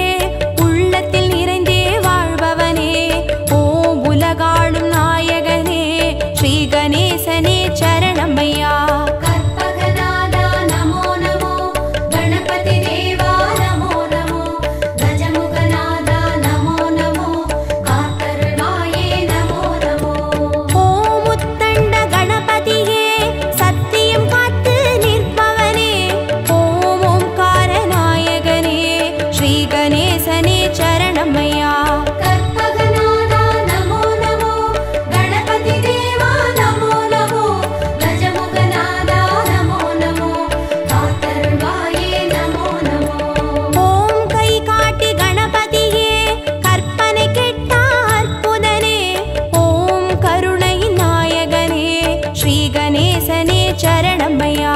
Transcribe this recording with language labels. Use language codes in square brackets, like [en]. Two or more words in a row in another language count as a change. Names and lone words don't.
[ta] உள்ளத்தில் நிறைந்தே வாழ்பவனே ஓம் உலகாளும் நாயகனே ஸ்ரீ கணேசனே சரணமய்யா [sa] कल्पगनादा नमो नमो गणपति देवा नमो नमो गजमुगनादा नमो नमो कातरुणाये नमो नमो [ta] ஓம் உத்தண்ட கணபதியே சத்தியம் காத்து நிற்பவனே ஓம் ஓம்கார நாயகனே ஸ்ரீ கணேசனே சரணமய்யா [sa] कल्पगनादा नमो नमो गणपति देवा नमो नमो गजमुगनादा नमो नमो कातरुणाये नमो नमो [ta] ஓம் கை காட்டி கணபதியே கற்பனை கெட்டா அற்புதனே ஓம் கருணை நாயகனே ஸ்ரீ கணேசனே சரணமய்யா